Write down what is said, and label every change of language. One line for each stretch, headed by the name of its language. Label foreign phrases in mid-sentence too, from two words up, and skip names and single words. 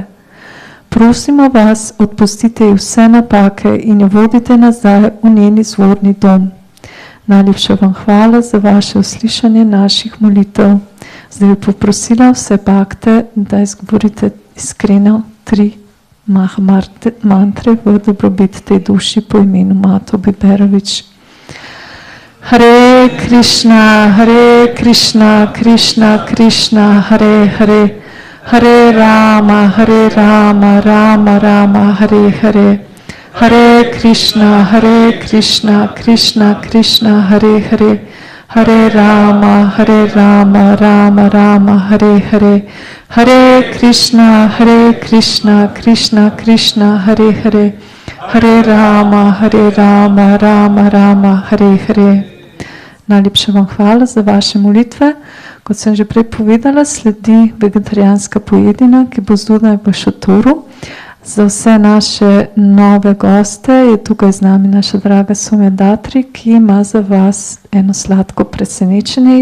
Slovenian: Prosimo vas, odpustite ji vse napake in jo vodite nazaj v njen izvorni dom. Najlepša vam hvala za vaše uslišanje naših molitev. Zdaj bi poprosila vse bakte, da izgovorite iskreno 3 mantre v dobrobit tej duši po imenu Mato Biberovič.
Sanskrit: Hare Krišna, Hare Krišna, Krišna Krišna, Hare Hare, hare-rama, hare-rama, rama-rama, hare-hare, Hare Krišna, Hare Krišna, Krišna Krišna, Hare-hare, hare-rama, hare-rama, rama-rama, hare-hare, Hare Krišna, Hare Krišna, Krišna Krišna, Hare-hare, hare-rama, hare-rama, rama-rama, hare-hare.
Slovenian: Najlepša vam hvala za vaše molitve. Kot sem že prej povedala, sledi vegetarijanska pojedina, ki bo zunaj v šotoru. Za vse naše nove goste je tukaj z nami naša draga Somja Datri, ki ima za vas eno sladko presenečenje.